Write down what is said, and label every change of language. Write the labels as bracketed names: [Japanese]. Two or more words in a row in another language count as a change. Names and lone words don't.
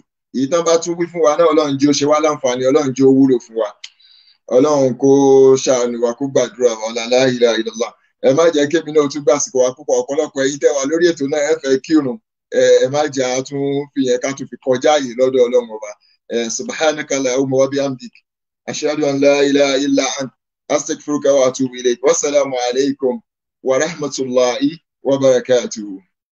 [Yoruba] Èyí tán bá tún wí fún wa náà, Ọlọ́run jẹ́ ó ṣe wá láǹfààní, Ọlọ́run jẹ́ ó wúlò fún wa. Ọlọ́run kó ṣàánú wa, kó gbàdúrà wa, [Arabic] لا إله إلا الله. [Yoruba] Ẹ má jẹ́ kémi náà tún gbàsìkò wa púpọ̀, ọ̀pọ̀lọpọ̀ ẹ̀yin tẹ́ wà lórí ètò náà ẹ fẹ́ kírun. Ẹ má jẹ́ a tún fi yẹn ká tún fi kọjá yìí lọ́dọ̀ Ọlọ́run ọba. [Arabic] سبحانك اللهم وبحمدك أشهد أن لا إله إلا أنت. أستغفرك وأتوب إليك والسلام عليكم ورحمة الله وبركاته.